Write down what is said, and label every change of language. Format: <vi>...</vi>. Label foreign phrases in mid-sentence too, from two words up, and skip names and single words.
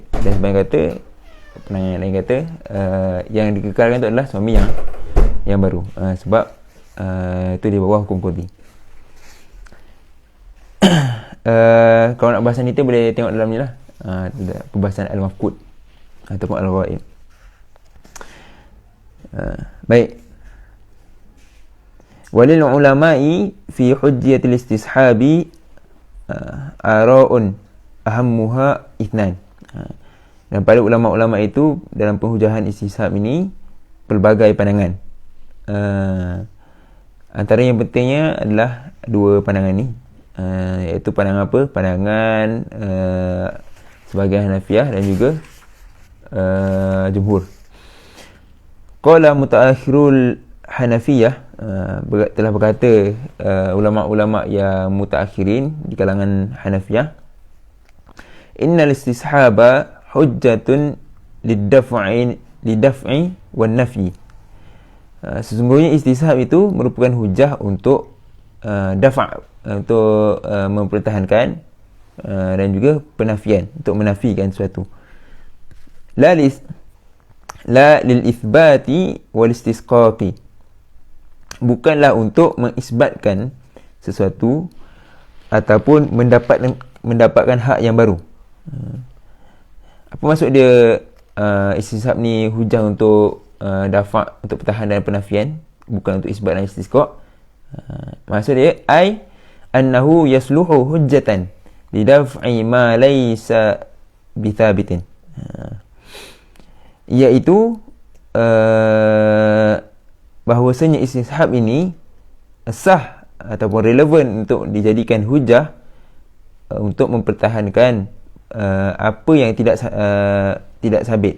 <ms>Dan sebahagian kata, penanya lain kata, yang dikekalkan itu adalah suami yang baru, sebab itu di bawah hukum qadi. Kalau nak bahasan detail boleh tengok dalam ni lah, pembahasan al-mafqud ataupun al-ghaib. Baik.</ms> <ar>وللعلماء في حجة الاستصحاب آراء أهمها اثنان.</ar> <ms>Dan pada ulama-ulama itu dalam penhujahan istishab ini pelbagai pandangan. Antara yang pentingnya adalah dua pandangan ni, iaitu pandangan apa? Pandangan sebahagian Hanafiyah dan juga jumhur.</ms> <ar>قال متأخرو الحنفية,</ar> <ms>telah berkata ulama-ulama yang mutaakhirin di kalangan Hanafiyah,</ms> <ar>إن الاستصحاب حجة للدفع والنفي.</ar> <ms>Sesungguhnya istishab itu merupakan hujah untuk dafa', untuk mempertahankan, dan juga penafian, untuk menafikan sesuatu.</ms> <ar>لا للإثبات والاستحقاق,</ar> <ms>bukanlah untuk mengisbatkan sesuatu ataupun mendapatkan hak yang baru. Apa maksud dia istishab ni hujah untuk dafa', untuk pertahanan dan penafian, bukan untuk isbat dan istisqa'? Maksud dia</ms> <ar>أنه يصلح حجة لدفع ما ليس بثابت,</ar> <ms>iaitu bahawasanya istishab ini sah ataupun relevan untuk dijadikan hujah untuk mempertahankan apa yang tidak sabit.</ms>